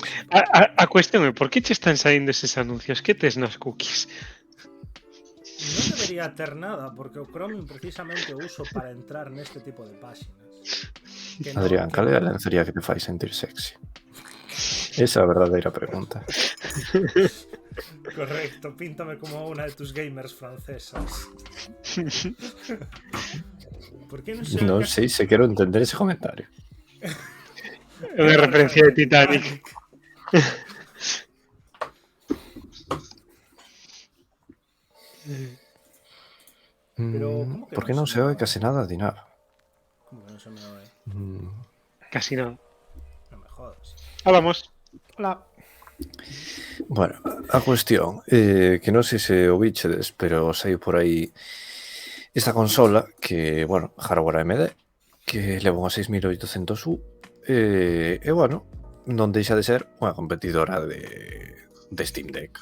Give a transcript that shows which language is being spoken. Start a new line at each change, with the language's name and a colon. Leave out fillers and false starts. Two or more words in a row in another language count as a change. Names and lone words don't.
Galician: A cuestión é, por que che están saindo eses anuncios? Que tes nas cookies? ia ter nada, porque o Chromium precisamente o uso para entrar neste tipo de páxinas. Que non- Adrián, cal é a lencería que te fai sentir sexy? Esa é a verdadeira pregunta.
Spanish: Correcto, píntame como una de tus gamers francesas. ¿Por qué no sé?
Galician: Non sei se quero entender ese comentario. É unha referencia de Titanic.
Spanish: Pero, ¿cómo que
Galician: Por que non non se se me oe case nada a Dinar?
Spanish: ¿Cómo que no se me oye? Casi nada. No me jodas. Vamos. Hola.
Galician: Bueno, a cuestión que non sei se o bichedes, pero saiu por aí esta consola que, bueno, hardware AMD, que leva unha 6800U e, bueno, non deixa de ser unha competidora de Steam Deck.